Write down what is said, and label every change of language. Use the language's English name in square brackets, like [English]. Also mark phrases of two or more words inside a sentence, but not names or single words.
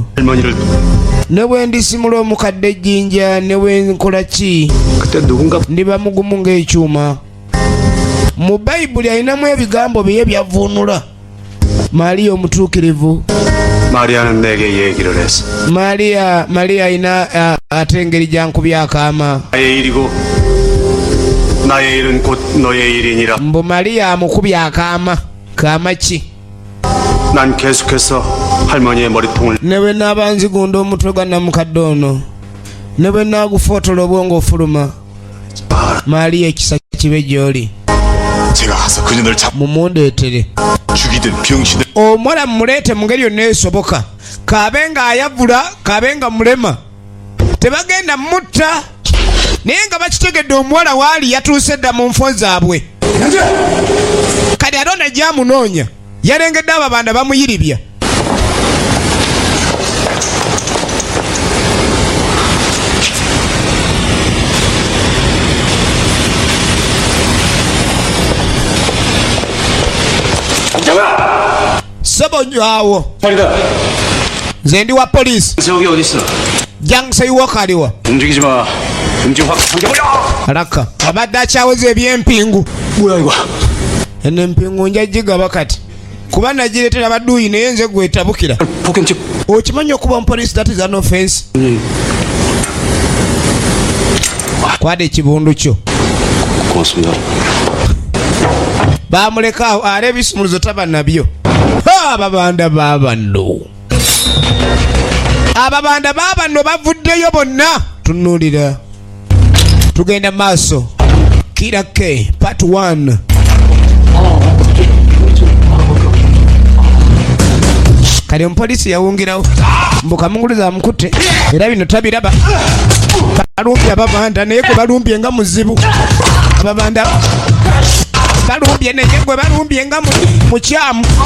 [Korean] 할머니를 [Ganda] ne bwe ndisimula omukadde ejjinja ne bwe nkola ki [Korean] 그때 누군가 [Ganda] ndiba mugumu ng'ekyuma. mu bayibuli alinamu ebigambo bye byavuunula. Maaliya omutuukirivu. [Korean] 마리아는 내게 얘기를 했어. [Ganda] Maaliya alina ate engeri gyankubya akaama. [Korean] 나의 일이고 나의 일은 곧 너의 일이니라. [Ganda] mbu Maaliya amukubya akaama. kaama ki? [Korean] 난 계속해서 할머니의 머리통을 [Ganda] ne bwe naaba nzigunda omutwe gwa namukadde ono ne bwe naagufootola obwongo ofuluma. Maaliya ekisa kibe gy'oli. [Korean] 제가 가서 그년을 [Ganda] mumundeetere. [Korean] 죽이든 병신을 [Ganda] omuwala mumuleete mu ngeri yonna esoboka. kaabe nga ayavula kaabe nga mulema tebagenda mutta naye nga bakitegedde omuwala waali yatuuse dda mu nfo zaabwe. kati ate ono gyamunoonya yalengedde ababanda bamuyiribya. Sobonywawo. nze ndi wa poliisi. [Korean] 세욱이 어딨어? [Ganda] Jangseiwoka aliwa. [Korean] 움직이지 마. 움직 확 당겨버려. [Ganda] Alaka abadde akyawoza eby'empingu. [Korean] 뭐야 이거? [Ganda] eno empingu nja gigaba kati kuba nagireetera badduuyi naye nze gwetabukira. [Korean] 폭행죄. [Ganda] okimanyi okuba omupoliisi [English] that is an offense. [Ganda] kwada ekibundu kyo. [Korean] 고맙습니다. [Ganda] bamuleka awo ale ebisumuluzo taba nabyo. ababanda babanno bavuddeyo bonna. tunuulira tugenda maaso. Killer K part 1. kali omupoliisi yawungirawo mbukamunguluza amukutte era bino tabiraba. balumbye ababanda naye gwe balumbye nga muzibu. ababanda balumbye naye gwe balumbye nga mukyamu.